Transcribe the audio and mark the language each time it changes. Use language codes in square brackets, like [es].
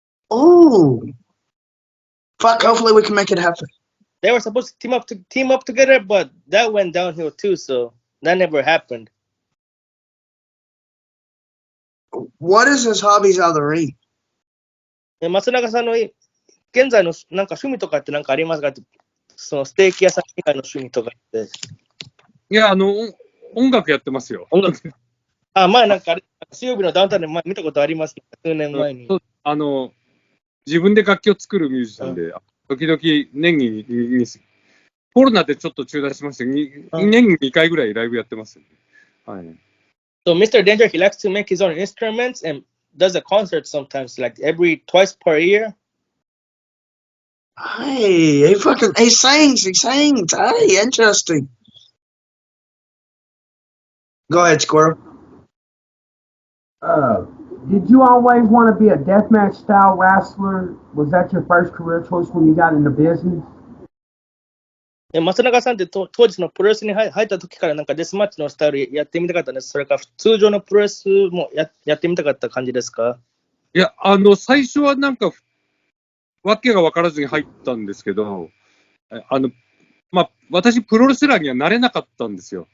[en] Oh, fuck! Hopefully we can make it happen. They were supposed to team up together, but that went downhill too. So that never happened. What is his hobbies out of the ring? [ja] 松永さんの現在のなんか趣味とかってなんかありますかって、そのステーキ屋さん以外の趣味とかって。いや、音楽やってますよ。音楽。前なんか水曜日のダウンタウンで見たことあります、数年前に。自分で楽器を作るミュージシャンで、時々年にコロナでちょっと中断しまして、年に2回ぐらいライブやってます、ね。はい。 [en] So Mr. Danger, he likes to make his own instruments and does a concert sometimes, like twice per year. Hey, he sings. Hey, interesting. Go ahead, Squirrel. Did you always want to be a deathmatch style wrestler? Was that your first career choice when you got into business? [ja] 松永さんって当時のプロレスに入った時からなんかデスマッチのスタイルやってみたかったんです。それから通常のプロレスもやってみたかった感じですか？いや、最初はなんかわけが分からずに入ったんですけど、私プロレスラーにはなれなかったんですよ。